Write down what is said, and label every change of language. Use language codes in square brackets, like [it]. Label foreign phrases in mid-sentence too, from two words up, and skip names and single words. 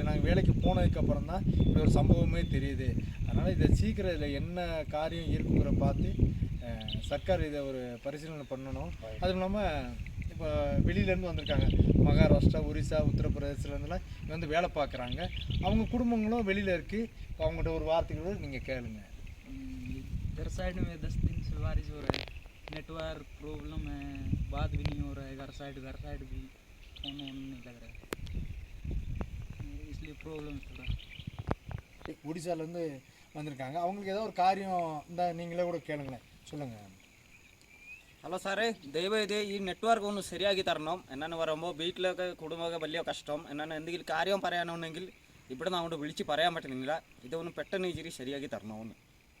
[ta] நாங்கள் வேலைக்கு போனதுக்கப்புறம் தான் இப்படி ஒரு சம்பவமே தெரியுது. அதனால் இதை சீக்கிரம் இதில் என்ன காரியம் இருக்குங்கிற பார்த்து சர்க்கார் இதை ஒரு பரிசீலனை பண்ணணும். அதுவும் இல்லாமல் இப்போ வெளியிலேருந்து வந்திருக்காங்க, மகாராஷ்டிரா, ஒரிசா, உத்தரப்பிரதேசத்துலேருந்துலாம் இங்கே வேலை பார்க்குறாங்க. அவங்க குடும்பங்களும் வெளியில் இருக்குது. அவங்கள்ட்ட ஒரு வார்த்தைகளோடு நீங்கள் கேளுங்க. [hi] इधर साइड में 10 दिन से बारिश हो रहा है, नेटवर्क प्रॉब्लम है, बात भी नहीं हो रहा है, घर साइड भी फोन नहीं लग रहा है, इसलिए प्रॉब्लम थोड़ा. [ta] ஒடிசாலேருந்து வந்திருக்காங்க. அவங்களுக்கு ஏதோ ஒரு காரியம் இருந்தால் நீங்களே கூட கேளுங்களேன், சொல்லுங்கள். [kn] ಹಲೋ ಸಾರೇ, ದಯವಿದು ಈ ನೆಟ್ವರ್ಕ್ [ml] ഒന്ന് ശരിയാക്കി തരണം. എന്നാണ് പറയുമ്പോൾ വീട്ടിലൊക്കെ കുടുംബമൊക്കെ വലിയ കഷ്ടം. എന്നാണ് എന്തെങ്കിലും കാര്യം പറയാനുണ്ടെങ്കിൽ ഇവിടെ നിന്ന് അങ്ങോട്ട് വിളിച്ച് പറയാൻ പറ്റുന്നില്ല. ഇതൊന്ന് പെട്ടെന്ന് ഇച്ചിരി ശരിയാക്കി തരണമെന്ന്.